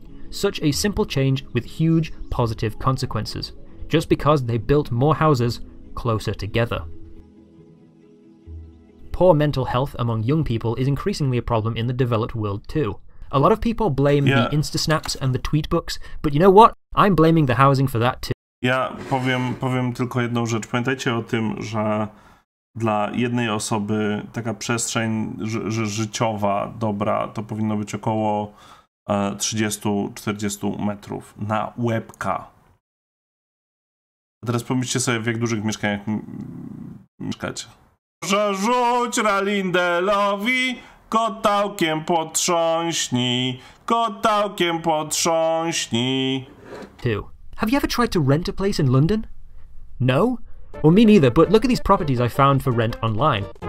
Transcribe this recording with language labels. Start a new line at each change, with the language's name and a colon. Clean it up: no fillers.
English: Such a simple change with huge positive consequences, just because they built more houses closer together. Poor mental health among young people is increasingly a problem in the developed world too. A lot of people blame the Instasnaps and the tweetbooks, but you know what? I'm blaming the housing for that too.
Polish: Ja powiem tylko jedną rzecz. Pamiętajcie o tym, że dla jednej osoby taka przestrzeń życiowa dobra to powinno być około 30-40 metrów na łebka. A teraz pomyślcie sobie, w jak dużych mieszkaniach mieszkacie. Że rzuć Ralindelowi, kotałkiem potrząśnij, kotałkiem potrząśnij.
English: Have you ever tried to rent a place in London? No? Well, me neither, but look at these properties I found for rent online.